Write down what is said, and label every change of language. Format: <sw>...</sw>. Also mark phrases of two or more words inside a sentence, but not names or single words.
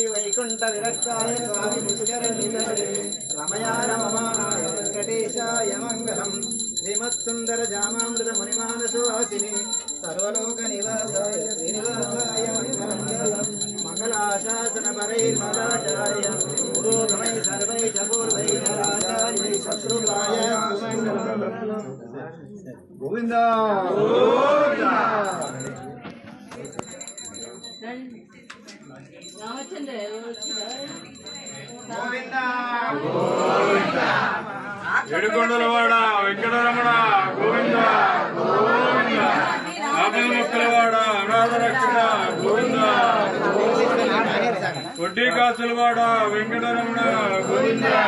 <sa>वैकुंठ विरक्ताय स्वामी पुष्करनिधये रमया रममाणाय वेंकटेशाय मंगलम् श्रीमत्सुंदर जामामृत मुनिमानसवासिने सर्वलोक निवासाय श्रीनिवासाय मंगलम् मंगलाशासन परैर्मदाचार्य पुरोगमै सर्वै च पूर्वै चराचार्यै शत्रुघ्नाय मंगलम् गोविंद गोविंद</sa> <te>రామచంద్ర గోవింద గోవింద ఏడుకొండలవాడ వెంకటరమణ గోవింద గోవింద ఆపద మొక్కలవాడ అనాథ రక్షణ గోవింద వడ్డీ కాసులవాడ వెంకటరమణ గోవింద</te>